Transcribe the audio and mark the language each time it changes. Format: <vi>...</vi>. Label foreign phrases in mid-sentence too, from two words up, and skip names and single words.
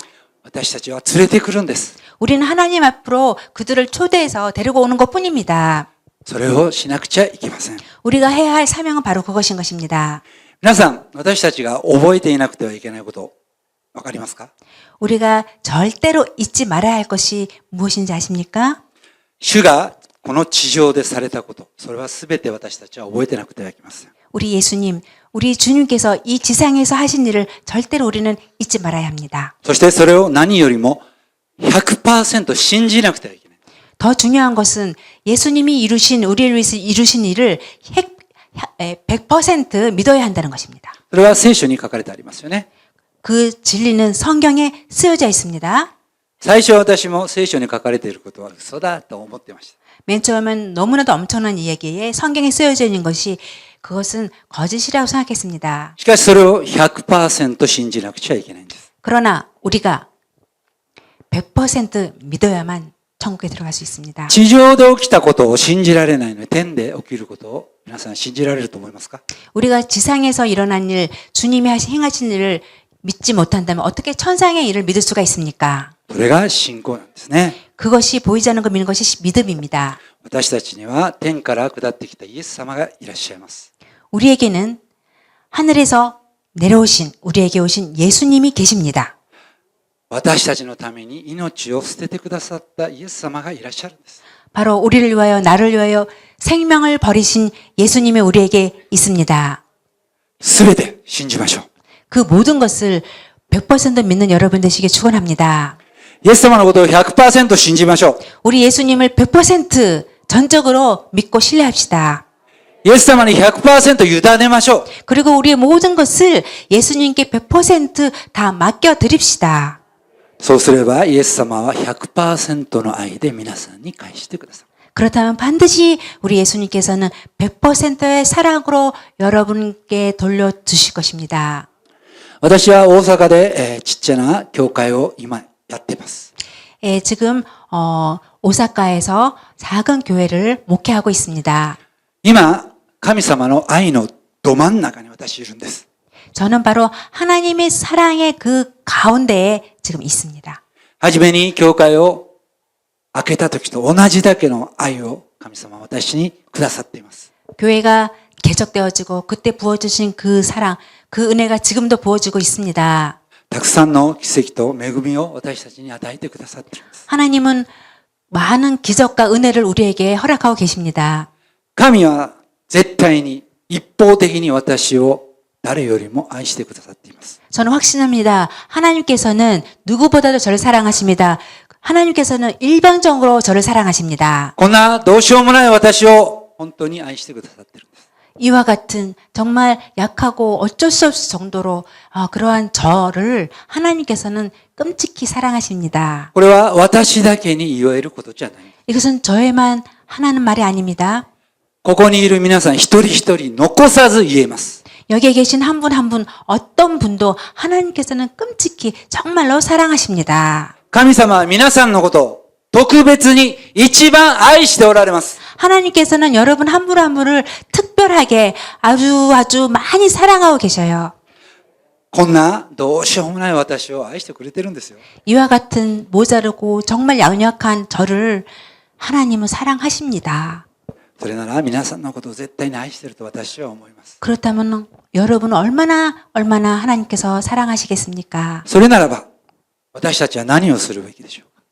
<ja>私たちは連れてくるんです。</ja> <ko>우리는 하나님 앞으로 그들을 초대해서 데리고 오는 것뿐입니다.</ko> <ja>それをしなくちゃいけません。</ja> <ko>우리가 해야 할 사명은 바로 그것인 것입니다.</ko> <ja>皆さん、私たちが覚えていなくてはいけないこと、わかりますか？</ja> <ko>우리가 절대로 잊지 말아야 할 것이 무엇인지 아십니까?</ko> <ja>主がこの地上でされたこと、それはすべて私たちは覚えてなくてはいけません。</ja> <ko>우리 예수님, 우리 주님께서 이 지상에서 하신 일을 절대로 우리는 잊지 말아야 합니다.</ko> <ja>そしてそれを何よりも 100% 信じなくてはいけない。</ja> <ko>더 중요한 것은 예수님이 이루신 우리를 위해서 이루신 일을 100% 믿어야 한다는 것입니다.</ko> <ja>それは聖書に書かれてありますよね。</ja> <ko>그 진리는 성경에 쓰여져 있습니다.</ko> <ja>最初私も聖書に書かれていることは嘘だと思ってました。</ja> <ko>맨 처음엔 너무나도 엄청난 이야기에 성경에 쓰여져 있는 것이 그것은 거짓이라고 생각했습니다.</ko> <ja>しかしそれを 100% 信じなくちゃいけないんです。</ja> <ko>그러나 우리가 100% 믿어야만 천국에 들어갈 수 있습니다.</ko> <ja>地上で起きたことを信じられないので天で起きることを皆さん信じられると思いますか？</ja> <ko>우리가 지상에서 일어난 일, 주님이 행하신 일을 믿지 못한다면 어떻게 천상의 일을 믿을 수가 있습니까?</ko> <ja>それが信仰なんですね。</ja> <ko>그것이 보이지 않는 거 믿는 것이 믿음입니다.</ko> <ja>私たちには天から下ってきたイエス様がいらっしゃいます。</ja> <ko>우리에게는 하늘에서 내려오신 우리에게 오신 예수님이 계십니다.</ko> <ja>私たちのために命を捨ててくださったイエス様がいらっしゃるんです。</ja> <ko>바로 우리를 위하여 나를 위하여 생명을 버리신 예수님이 우리에게 있습니다.</ko> <ja>すべて信じましょう。</ja> <ko>그 모든 것을 100% 믿는 여러분 되시길 축원합니다.</ko> <ja>イエス様のことを 100% 信じましょう。</ja> <ko>우리 예수님을 100% 전적으로 믿고 신뢰합시다.</ko> <ja>イエス様に 100% 委ねましょう。</ja> <ko>그리고 우리의 모든 것을 예수님께 100%다 맡겨 드립시다.</ko> <ja>そうすればイエス様は 100% の愛で皆さんに返してください。</ja> <ko>그렇다면 반드시 우리 예수님께서는 100%의 사랑으로 여러분께 돌려주실 것입니다.</ko> <ja>私は大阪でちっちゃな教会を今やっています。</ja> <ko>예, 지금 오사카에서 작은 교회를 목회하고 있습니다.</ko> <ja>今、神様の愛のど真ん中に私いるんです。</ja> <ko>저는 바로 하나님의 사랑의 그 가운데에 지금 있습니다.</ko> <ja>はじめに教会を開けた時と同じだけの愛を神様は私にくださっています。</ja> <ko>교회가 개척되어지고 그때 부어주신 그 사랑, 그 은혜가 지금도 부어지고 있습니다.</ko> <ja>たくさんの奇跡と恵みを私たちに与えてくださっています。</ja> <ko>하나님은 많은 기적과 은혜를 우리에게 허락하고 계십니다.</ko> <ja>神は絶対に一方的に私を誰よりも愛してくださっています。</ja> <ko>저는 확신합니다. 하나님께서는 누구보다도 저를 사랑하십니다. 하나님께서는 일방적으로 저를 사랑하십니다.</ko> <ja>こんなどうしようもない私を本当に愛してくださっているんです。</ja> <ko>이와 같은 정말 약하고 어쩔 수 없을 정도로 그러한 저를 하나님께서는 끔찍히 사랑하십니다.</ko> <ja>これは私だけに言えることじゃない。</ja> <ko>이것은 저에만 하나는 말이 아닙니다.</ko> <ja>ここにいる皆さん一人一人残さず言えます。</ja> <ko>여기에 계신 한 분 한 분 어떤 분도 하나님께서는 끔찍히 정말로 사랑하십니다.</ko> <ja>神様は皆さんのことを特別に一番愛しておられます。</ja> <ko>하나님께서는 여러분 한 분 한 분을 특별하게 아주 많이 사랑하고 계셔요.</ko> <ja>こんなどうしようもない私を愛してくれてるんですよ。</ja> <ko>이와 같은 모자르고 정말 연약한 저를 하나님은 사랑하십니다.</ko> <ja>それなら皆さんのことを絶対に愛していると私は思います。</ja> <ko>그렇다면 여러분은 얼마나 하나님께서 사랑하시겠습니까?</ko> <ja>それならば私たちは何をするべきでしょうか。</ja>